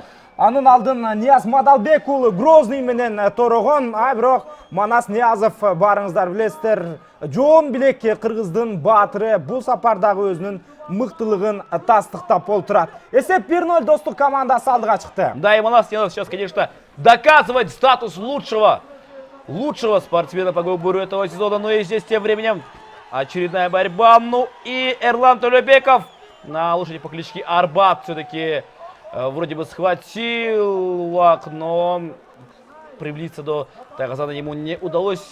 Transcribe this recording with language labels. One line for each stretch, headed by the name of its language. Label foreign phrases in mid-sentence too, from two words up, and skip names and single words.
Kyrgyz: Анын алдын Нияз Мадалбек уулу Грозный менен торогон. Бирок Манас Ниязов, барыңыздар билесиздер, жоон билек кыргыздын баатыры, бул сапардагы өзүнүн мыктылыгын тастыктап олтурат. Эсеп 1-0 Достук командасы алдыга чыкты.
Russian: Да, и Манас Ниязов сейчас, конечно, доказывает статус лучшего спортсмена по выбору этого сезона. Но и здесь тем временем очередная борьба. Ну и Эрлан Толебеков на лошади по кличке Арбат все-таки вроде бы схватил Улак, но приблизиться до Тайгазана ему не удалось.